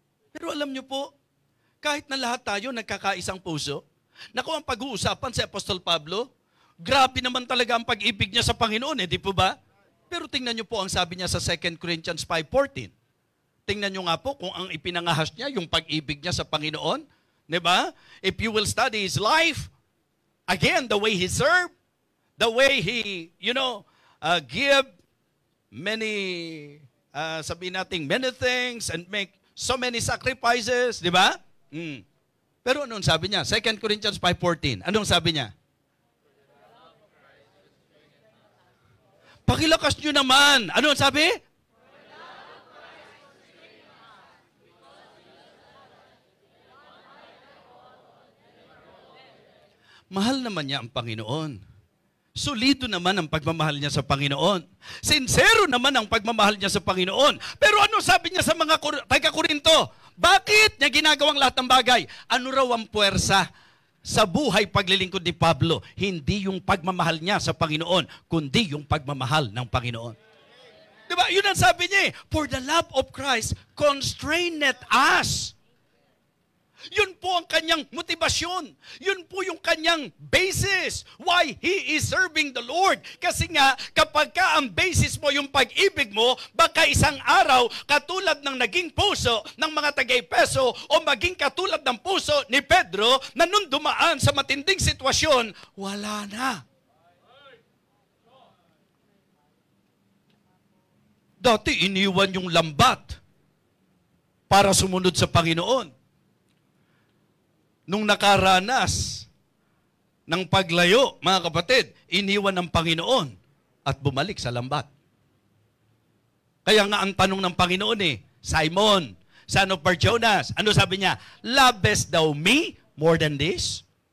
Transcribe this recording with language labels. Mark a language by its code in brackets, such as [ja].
[tl] Pero alam nyo po, kahit na lahat tayo nagkakaisang puso, naku, ang pag-uusapan si Apostol Pablo, grabe naman talaga ang pag-ibig niya sa Panginoon, di po ba? Pero tingnan niyo po ang sabi niya sa 2 Corinthians 5:14. Tingnan niyo nga po kung ang ipinangahas niya, yung pag-ibig niya sa Panginoon, di ba? [en] If you will study his life, again, the way he served, the way he, give many, [tl] sabihin natin, [en] many things and make so many sacrifices, [tl] di ba? Pero anong sabi niya? 2 Corinthians 5:14. Anong sabi niya? Pakilakas nyo naman. Anong sabi? Mahal naman niya ang Panginoon. Solido naman ang pagmamahal niya sa Panginoon. Sincero naman ang pagmamahal niya sa Panginoon. Pero ano sabi niya sa mga taga-Korinto? Bakit niya ginagawang lahat ng bagay? Ano raw ang puwersa sa buhay paglilingkod ni Pablo? Hindi yung pagmamahal niya sa Panginoon, kundi yung pagmamahal ng Panginoon. Diba? Yun ang sabi niya eh. [en] For the love of Christ constraineth us. [tl] Yun po ang kanyang motibasyon. Yun po yung kanyang basis. [en] Why he is serving the Lord. [tl] Kasi nga, kapag ka ang basis mo yung pag-ibig mo, baka isang araw, katulad ng naging puso ng mga Tagay-Peso o maging katulad ng puso ni Pedro na nung dumaan sa matinding sitwasyon, wala na. Dati iniwan yung lambat para sumunod sa Panginoon. Nung nakaranas ng paglayo, mga kapatid, iniwan ng Panginoon at bumalik sa lambat. Kaya nga ang tanong ng Panginoon Simon, son of Bar-Jonas, ano sabi niya? [en] Lovest thou me more than this?